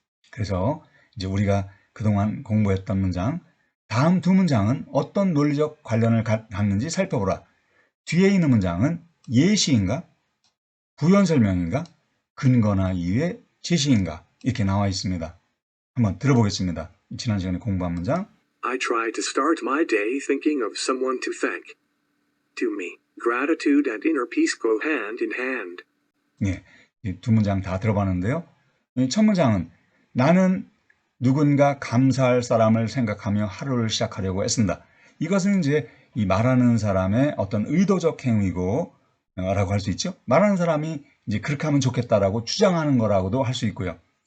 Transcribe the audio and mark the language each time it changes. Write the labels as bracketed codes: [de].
[ko] 그래서 이제 우리가 그동안 공부했던 문장, 다음 두 문장은 어떤 논리적 관련을 갖는지 살펴보라. 뒤에 있는 문장은 예시인가? 부연 설명인가? 근거나 이유의 제시인가? 이렇게 나와 있습니다. 한번 들어보겠습니다. 지난 시간에 공부한 문장. [en] I try to start my day thinking of someone to thank. To me, gratitude and inner peace go hand in hand. [ko] 예, 이 두 문장 다 들어봤는데요. 첫 문장은 나는 누군가 감사할 사람을 생각하며 하루를 시작하려고 애쓴다. 이것은 이제 이 말하는 사람의 어떤 의도적 행위고 라고 할 수 있죠. 말하는 사람이 이제 그렇게 하면 좋겠다라고 주장하는 거라고도 할 수 있고요.